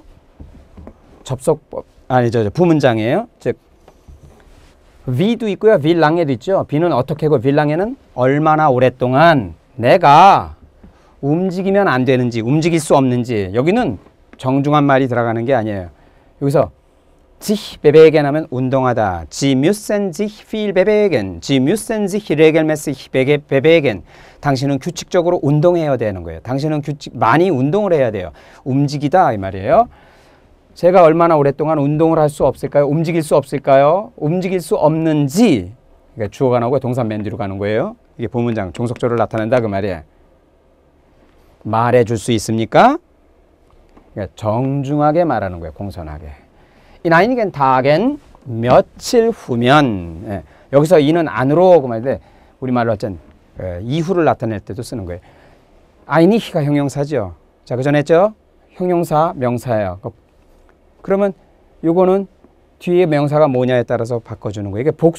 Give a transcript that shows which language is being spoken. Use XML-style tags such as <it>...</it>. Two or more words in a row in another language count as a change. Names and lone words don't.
<ko>접속법 아니죠. 부문장이에요. 즉 위도 있고요. 윌랑에도 있죠. 비는 어떻게 하고 윌랑에는 얼마나 오랫동안 내가 움직이면 안 되는지 움직일 수 없는지 여기는 정중한 말이 들어가는 게 아니에요. 여기서</ko> <de>sich bewegen</de> <ko>하면 운동하다.</ko> <de>Sie müssen sich viel bewegen. Sie müssen sich regelmäßig bewegen.</de> <ko>당신은 규칙적으로 운동해야 되는 거예요. 당신은 많이 운동을 해야 돼요. 움직이다 이 말이에요. 제가 얼마나 오랫동안 운동을 할 수 없을까요? 움직일 수 없을까요? 움직일 수 없는지 그러니까 주어가 나오고 동사 맨 뒤로 가는 거예요. 이게 부문장 종속조를 나타낸다 그 말이에요. 말해줄 수 있습니까? 그러니까 정중하게 말하는 거예요. 공손하게.</ko> <de>In einigen Tagen</de> <ko>며칠 후면 여기서 이는 안으로 그 말인데 우리말로 어쩐 이후를 나타낼 때도 쓰는 거예요. einige가 형용사죠. 자, 그 전에 했죠? 형용사, 명사예요. 그러면 요거는 뒤에 명사가 뭐냐에 따라서 바꿔주는 거예요.</ko>